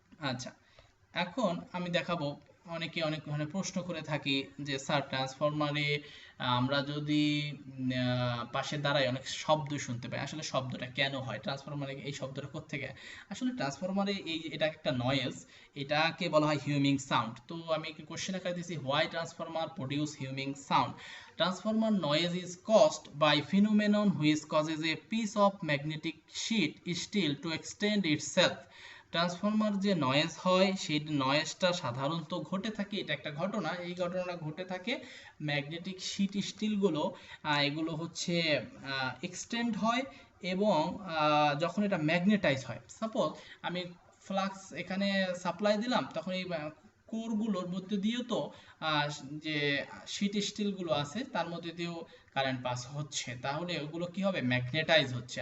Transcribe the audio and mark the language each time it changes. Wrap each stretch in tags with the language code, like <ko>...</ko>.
<bn>আচ্ছা, এখন আমি দেখাবো, অনেকে অনেক ধরনের প্রশ্ন করে থাকি যে স্যার ট্রান্সফরমারে আমরা যদি পাশে দাঁড়াই অনেক শব্দ শুনতে পাই, আসলে শব্দটা কেন হয়, ট্রান্সফরমারে এই শব্দটা কোত্থেকে? আসলে ট্রান্সফরমারে এটা একটা নয়েজ, এটাকে বলা হয় হিউমিং সাউন্ড। তো আমি একটি কোশ্চেন আকারে দিয়েছি,</bn> <en>Why transformer produce humming sound? Transformer noise is caused by phenomenon which causes a piece of magnetic sheet steel to extend itself.</en> <bn>Transformer যে নয়েজ হয়, সেই নয়েজটা সাধারণত ঘটে থাকে, এটা একটা ঘটনা, এই ঘটনাটা ঘটে থাকে ম্যাগনেটিক শিট স্টিলগুলো, এগুলো হচ্ছে এক্সটেন্ড হয় এবং যখন এটা ম্যাগনেটাইজ হয়, সাপোজ আমি ফ্লাক্স এখানে সাপ্লাই দিলাম, তখন এই কোরগুলোর মধ্যে দিয়েও তো যে শিট স্টিলগুলো আছে তার মধ্যে দিয়েও কারেন্ট পাস হচ্ছে, তাহলে ওগুলো কি হবে? ম্যাগনেটাইজ হচ্ছে।</bn>